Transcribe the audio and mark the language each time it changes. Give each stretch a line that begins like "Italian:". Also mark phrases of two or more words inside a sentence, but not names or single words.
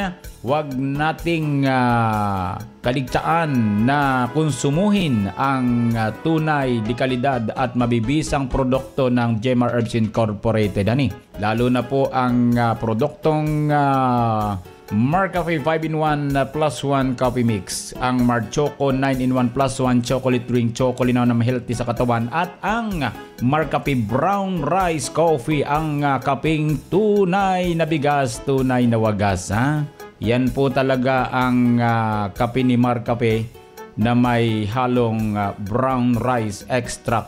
Filipino: Huwag nating kaligtaan na konsumuhin ang tunay, di kalidad at mabibisang produkto ng Jemar Herbs Incorporated. Lalo na po ang produktong Marcafe 5-in-1 plus 1 coffee mix, ang Mar Choco 9-in-1 plus 1 chocolate drink, chocolate na healthy sa katawan, at ang Marcafe Brown Rice Coffee, ang kaping tunay na bigas, tunay na wagas, ha? Yan po talaga ang kape ni Marcafe na may halong
English: brown rice extract.